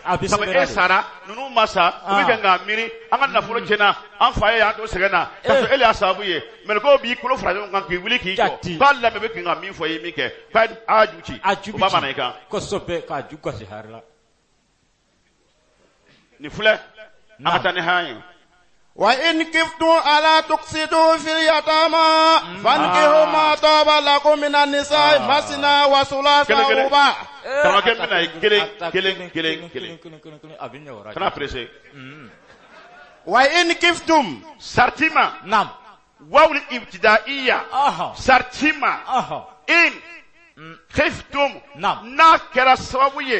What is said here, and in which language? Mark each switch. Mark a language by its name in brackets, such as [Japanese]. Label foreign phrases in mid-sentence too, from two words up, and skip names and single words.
[Bambara] sabu e sara ninnu ma sa u bɛ kɛ k'a miiri an ka nafolo tiɲɛna an fa ye y'an to sɛgɛn na k'a sɔrɔ e de y'a sababu ye mɛlɛkɛw b'i kolo fara ɲɔgɔn kan k'i wuli k'i jɔ k'a lamɛn bɛ k'i ka min fɔ i ye min kɛ k'a y'a ju ci o b'a mana i kan. kosɛbɛ k'a ju gosi hari la. nin filɛ an ka taa ni haya ye. [Arabic] وإن خفتم ألا تقسطوا في اليتامى فانكحوا ما طاب لكم من النساء مثنى وثلاث ورباع'. [Bambara] karamɔgɔkɛ bɛna ye kelen. kana presse. [Arabic] وإن خفتم. شرطية. نعم. واو ابتدائية. شرطية. إن خفتم. [Bambara] n'a kɛra sababu ye.